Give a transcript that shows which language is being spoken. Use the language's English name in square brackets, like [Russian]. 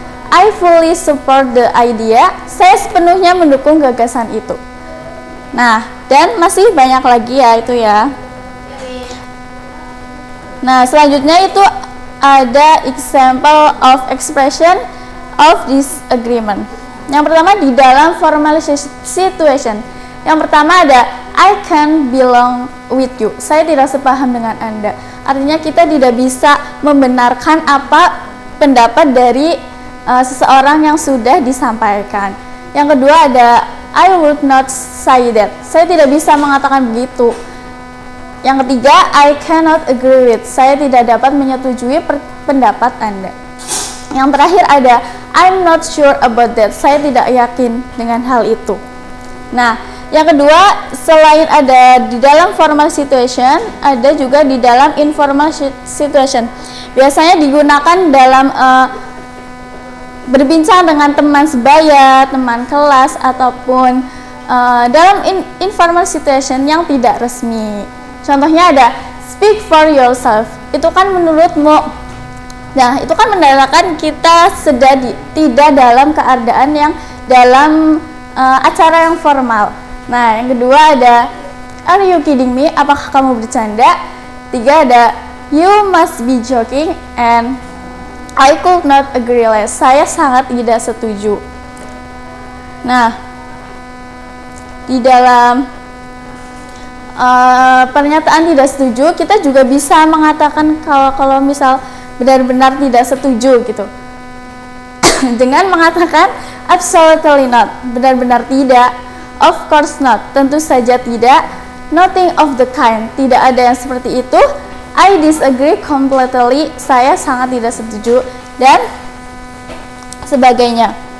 [English] I fully support the idea. [Indonesian] Saya sepenuhnya mendukung gagasan itu. Nah, dan masih banyak lagi ya itu ya. Nah, selanjutnya itu ada [English] example of expression of disagreement. [Indonesian] Yang pertama di dalam formal situation. Yang pertama ada [English] I can't belong with you. [Indonesian] Saya tidak sepaham dengan Anda. Artinya kita tidak bisa membenarkan apa pendapat dari seseorang yang sudah disampaikan. Yang kedua ada [English] I would not say that. [Indonesian] Saya tidak bisa mengatakan begitu. Yang ketiga, [English] I cannot agree with. [Indonesian] Saya tidak dapat menyetujui pendapat Anda. Yang terakhir ada [English] I'm not sure about that. [Indonesian] Saya tidak yakin dengan hal itu. Nah, yang kedua, selain ada di dalam formal situation, ada juga di dalam informal situation. Biasanya digunakan dalam berbincang dengan teman sebaya, teman kelas, ataupun dalam informal situation yang tidak resmi. Contohnya ada [English] speak for yourself. [Indonesian] Itu kan menurutmu. Nah, itu kan menandakan kita tidak dalam keadaan yang dalam acara yang formal. Nah, yang kedua ada [English] are you kidding me? [Indonesian] Apakah kamu bercanda? Tiga ada [English] you must be joking, and I could not agree less. [Indonesian] Saya sangat tidak setuju. Nah, di dalam pernyataan tidak setuju, kita juga bisa mengatakan kalau misal benar-benar tidak setuju gitu dengan mengatakan [English] absolutely not, [Indonesian] benar-benar tidak, [English] of course not, [Indonesian] tentu saja tidak, [English] nothing of the kind, [Indonesian] tidak ada yang seperti itu, [English] I disagree completely, [Indonesian] saya sangat tidak setuju, dan sebagainya.